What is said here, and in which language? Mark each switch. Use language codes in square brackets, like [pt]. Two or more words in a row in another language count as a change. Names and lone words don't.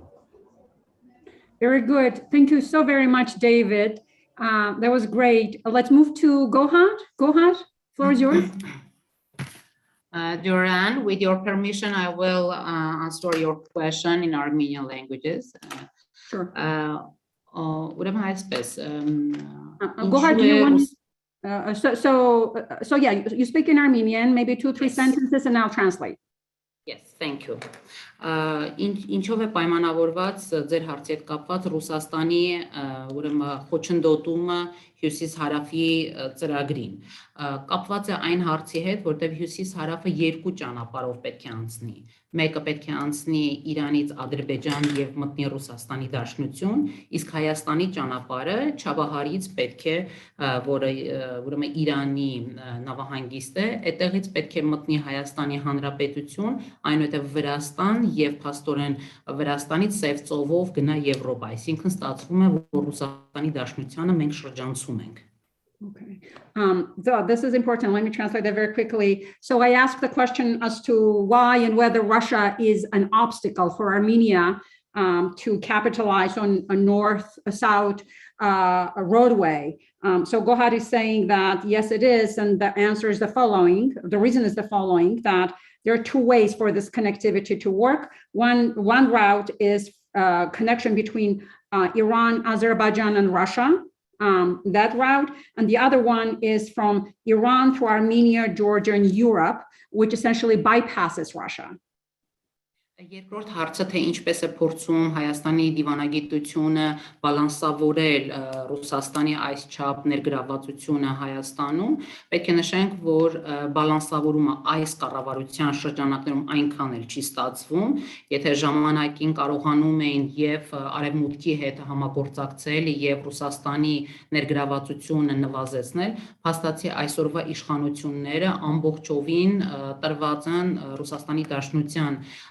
[en] Very good. Thank you so very much, David. That was great. Let's move to Gohad. Gohad, floor is yours. Duran, with your permission, I will answer your question in Armenian languages. Sure. [hy] Ուրեմն այսպես, [en] Gohad, do you want? So yeah, you speak in Armenian, maybe 2-3 sentences, and I'll translate. Yes, thank you. [hy] Ինչով է պայմանավորված ձեր հարցի հետ կապված Ռուսաստանի ուրեմն խոչընդոտումը հյուսիս-հարավի ծրագրին։ Կապված է այն հարցի հետ, որտեղ հյուսիս-հարավը 2 ճանապարհով պետք է անցնի։ Մեկը պետք է անցնի Իրանից Ադրբեջան եւ մտնի Ռուսաստանի Դաշնություն, իսկ Հայաստանի ճանապարհը Չաբահարից պետք է, որը ուրեմն Իրանի նավահանգիստ է, այդտեղից պետք է մտնի Հայաստանի Հանրապետություն, այնուհետև Վրաստան եւ փաստորեն Վրաստանից Սև ծովով գնա Եվրոպա, այսինքն ստացվում է, որ Ռուսաստանի Դաշնությանը մենք շրջանցում ենք։ [en] Okay. So this is important. Let me translate that very quickly. So I asked the question as to why and whether Russia is an obstacle for Armenia to capitalize on a north-south roadway. So Gohad is saying that yes, it is, and the answer is the following. The reason is the following: that there are 2 ways for this connectivity to work. One route is connection between Iran, Azerbaijan, and Russia. That route, and the other one is from Iran through Armenia, Georgia, and Europe, which essentially bypasses Russia. [hy] Երկրորդ հարցը, թե ինչպես է փորձում Հայաստանի դիվանագիտությունը բալանսավորել Ռուսաստանի այսչափ ներգրավվածությունը Հայաստանում, պետք է նշենք, որ բալանսավորումը այս կառավարության շրջանակներում այնքան էլ չի ստացվում, եթե ժամանակին կարողանում էին եւ Արևմուտքի հետ համագործակցել եւ Ռուսաստանի ներգրավվածությունը նվազեցնել, փաստացի այսօրվա իշխանությունները ամբողջովին տրված են Ռուսաստանի Դաշնության